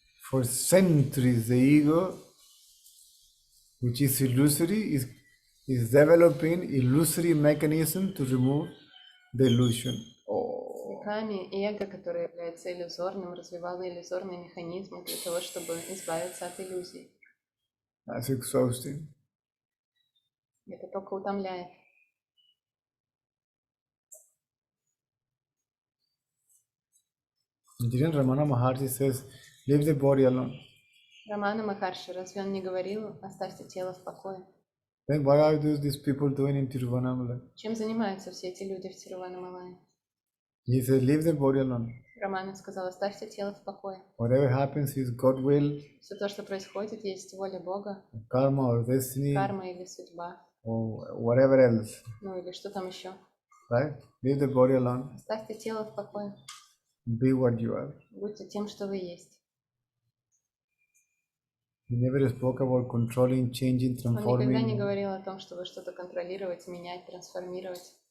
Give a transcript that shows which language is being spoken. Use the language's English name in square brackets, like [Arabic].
[English] For centuries, the ego, which is illusory, is developing illusory mechanism to remove the illusion. [Russian] Веками эго, которое является иллюзорным, развивало иллюзорные механизмы для того, чтобы избавиться от иллюзий. [English] That's exhausting. [Russian] Это только утомляет. [English] Engineer Ramana Maharshi says, leave the body alone. [Russian] Рамана Махарши, разве он не говорил, оставьте тело в покое? [English] Then what are these people doing in Tiruvannamalai? [Russian] Чем занимаются все эти люди в Тируваннамалайи? [English] He said, leave the body alone. [Russian] Рамана сказал, оставьте тело в покое. [English] Whatever happens is God will, [Russian] Все то, что происходит, есть воля Бога, [English] karma or destiny, [Russian] карма или судьба, [English] or whatever else. [Russian] ну или что там еще. [English] Right? Leave the body alone. [Russian] Оставьте тело в покое. [English] Be what you are. [Russian] Будьте тем, что вы есть. [English] He never spoke about controlling, changing, [Russian] Он никогда не [English] transforming, [Russian] говорил о том, чтобы что-то контролировать, менять, трансформировать,